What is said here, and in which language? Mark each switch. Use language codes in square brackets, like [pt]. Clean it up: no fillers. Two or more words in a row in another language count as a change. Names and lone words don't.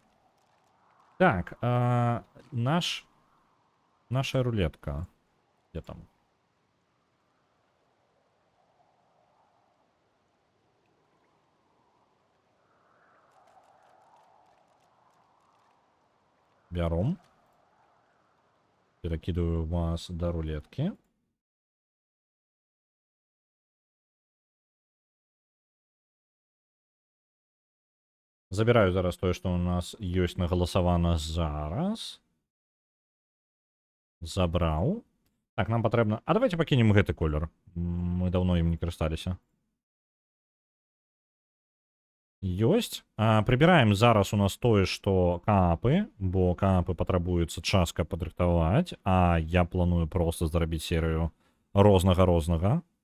[be] Так, наша рулетка. [ru] Где там? [be] Бяром. [ru] Перакидываю вас до рулетки. [be] Забираю зараз тое, што у нас ёсць нагаласавана зараз. Забраў. Так, нам патрэбна... А давайте пакінем гэты колер. Мы даўно ім не карысталіся. Ёсць. Прыбіраем зараз у нас тое, што каапы, бо каапы патрабуецца час, каб падрыхтаваць, а я планую проста зрабіць серыю рознага.